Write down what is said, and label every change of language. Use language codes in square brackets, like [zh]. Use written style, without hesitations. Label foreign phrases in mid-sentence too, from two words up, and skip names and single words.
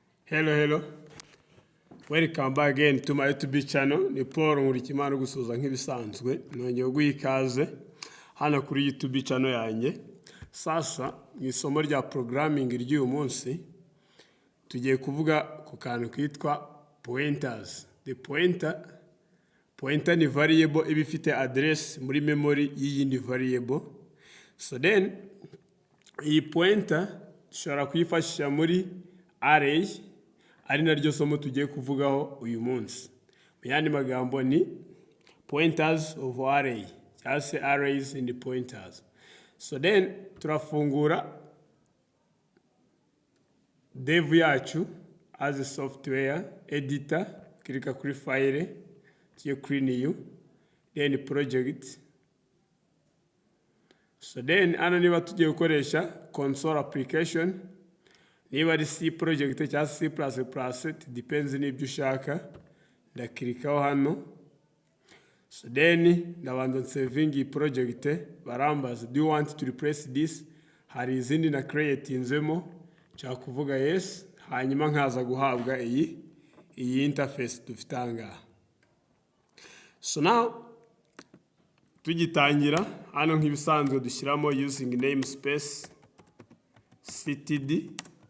[en] Hello. Welcome back again to my YouTube channel. [rw] Ni Paul Nkurikimana gusuza nk'ibisanzwe. Nongeye guha ikaze hano kuri YouTube channel yanjye. Sasa mu isomo rya programming ry'uyu munsi tugiye kuvuga ku kantu kitwa pointers. [en] The pointer [rw] ni variable iba ifite address muri memory y'iyindi variable. So then iyi pointer dushobora kuyifashisha muri array ari naryo somo tugiye kuvugaho uyu munsi. Mu yandi magambo ni [en] pointers of array, [rw] cyangwa se [en] arrays in the pointers. [rw] So then turafungura dev yacu [en] as a software editor, [rw] klika kuri file, tugiye kuri new, [en] then project. [rw] So then hano niba tugiye gukoresha [en] console application, [rw] niba ari C project cyangwa C++, [en] it depends [rw] n'ibyo ushaka, ndakirikaho hano. So then ndabanza saving iyi project, barambaza [en] do you want to replace this, [rw] hari izindi na create inzemo, nshaka kuvuga yes, hanyuma nkaza guhabwa iyi interface dufite ahangaha. So now tugitangira hano nk'ibisanzwe dushyiramo [en] using namespace ctd.